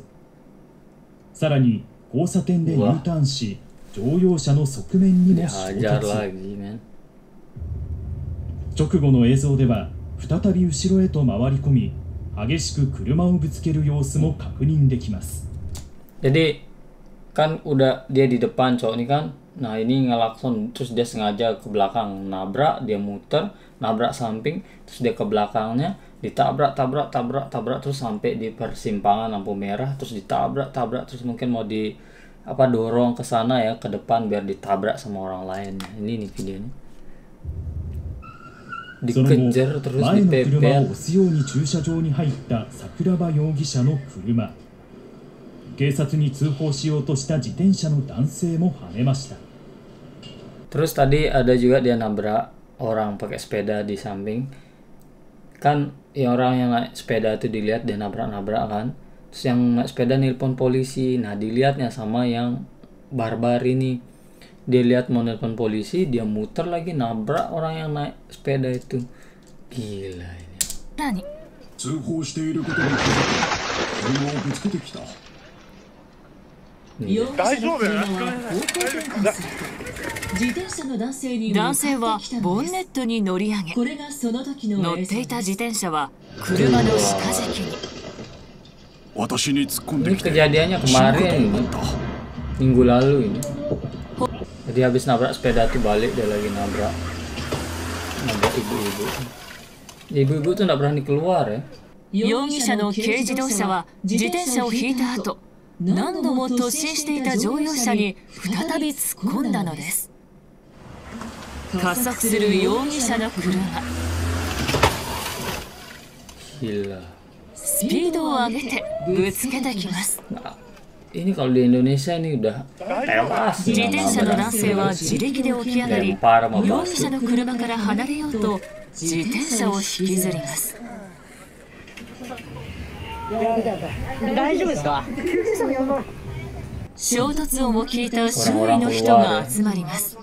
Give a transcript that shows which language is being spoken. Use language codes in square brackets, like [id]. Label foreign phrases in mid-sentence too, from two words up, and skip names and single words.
[ja] さらに交差点で U ターンし、乗用車の側面にも衝突。直後の映像では再び後ろへと回り込み、激しく車をぶつける様子も確認できます。 [id] Jadi kan udah dia di depan cowok ini kan, nah ini ngelakson terus dia sengaja ke belakang nabrak, dia muter nabrak samping, terus dia ke belakangnya ditabrak terus sampai di persimpangan lampu merah, terus ditabrak terus mungkin mau di dorong ke sana ya, ke depan biar ditabrak sama orang lain. Ini nih videonya. Dikejar terus dipepet. [ja] 前の車を押すように駐車場に入った桜庭容疑者の車。警察に通報しようとした自転車の男性もはねました。 [id] Terus tadi ada juga dia nabrak orang pakai sepeda di samping. Kan ya orang yang naik sepeda itu dilihat dia nabrak kan. Terus yang naik sepeda nelpon polisi. Nah dilihatnya sama yang barbar ini. Dia lihat mau nelpon polisi, dia muter lagi nabrak orang yang naik sepeda itu. Gila ini. Nani? [ja] 通報していることに気づき、車をぶつけてきた。男性はボンネットに乗り上げ、乗っていた自転車は車の下敷きに。 [id] Ini kejadiannya kemarin ini, minggu lalu ini. Jadi habis nabrak sepeda tuh balik dia lagi nabrak ibu-ibu. Ibu-ibu tuh nggak berani keluar ya. [ja] 容疑者の軽自動車は自転車を引いた後、何度も突進していた乗用車に再び突っ込んだのです。加速する容疑者の車。スピードを上げてぶつけてきます。 [id] Ini kalau di Indonesia ini udah tewas. [ja] 自転車の男性は自力で起き上がり、容疑者の車から離れようと自転車を引きずります。大丈夫ですか？衝突音を聞いた周囲の人が集まります。